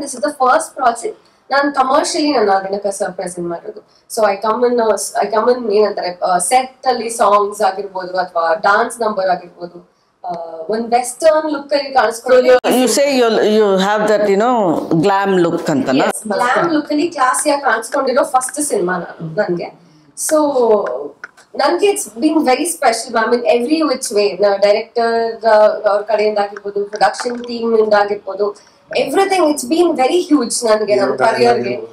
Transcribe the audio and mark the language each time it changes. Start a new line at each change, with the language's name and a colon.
English: this is the first project
Kannada: ನಾನು commercially ನನ್ನ Dinakar sir present ಮಾಡೋದು.
English: so I come in
Kannada: ಏನಂತಾರೆ ಸೆಟ್ ಅಲ್ಲಿ ಸಾಂಗ್ಸ್ ಆಗಿರ್ಬೋದು ಅಥವಾ ಡಾನ್ಸ್ ನಂಬರ್ ಆಗಿರ್ಬೋದು, ಒಂದು ವೆಸ್ಟರ್ನ್ ಲುಕ್ ಅಲ್ಲಿ ಕಾಣಿಸ್ಕೊಳ್ಳೋದು.
English: You say you have that glam look ಅಂತನಾ?
Kannada: ಗ್ಲಾಮ್ ಲುಕ್ ಅಲ್ಲಿ ಕ್ಲಾಸಿಯಾಗಿ ಕಾಣಿಸ್ಕೊಂಡಿರೋ ಫಸ್ಟ್ ಸಿನಿಮಾ ನನ್ಗೆ.
English: So ನನಗೆ it's been very special ma'am in every which way.
Kannada: Director ಅವ್ರ ಕಡೆಯಿಂದ ಆಗಿರ್ಬೋದು, ಪ್ರೊಡಕ್ಷನ್ ಟೀಮ್ ಇಂದ ಆಗಿರ್ಬೋದು,
English: everything it's been very huge
Kannada: ನನಗೆ, ನನ್ನ ಕರಿಯರ್ಗೆ.